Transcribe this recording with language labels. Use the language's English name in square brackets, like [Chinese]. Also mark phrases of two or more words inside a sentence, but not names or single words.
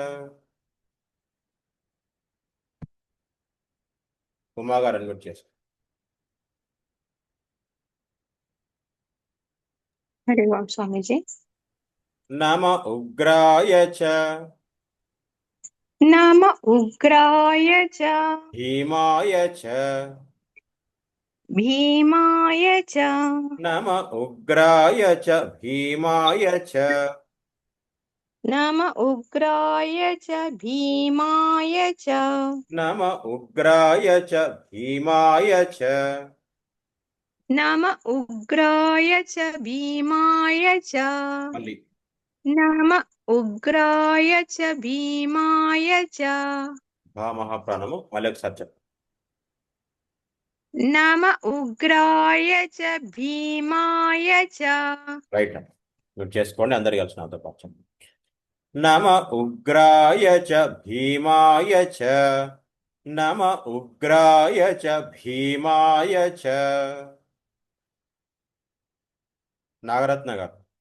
[Telugu] ఉమా గారు అన్మ్యూట్ చేసుకోండి. హరి ఓం స్వామీజీ. [Sanskrit] నమ ఉగ్రాయ చ నమ ఉగ్రాయ చ భీమాయ చ भीमाय च नम उग्राय च भीमाय च नम उग्राय च भीमाय च नम उग्राय च भीमाय च नम उग्राय च भीमाय च [Telugu] मళ్ళీ [Sanskrit] नम उग्राय च भीमाय च [Telugu] మహాప్రాణము మళ్ళీ ఒకసారి చెప్పు. [Sanskrit] नम उग्राय च भीमाय च [Telugu] రైట్ నోట్ చేసుకోండి అందరు కలిసి నాతో పాటు చెప్పండి. [Sanskrit] నమ ఉగ్రాయ చ భీమాయ చ నమ ఉగ్రాయ చ భీమాయ చ. [Telugu] నాగరత్న గారు.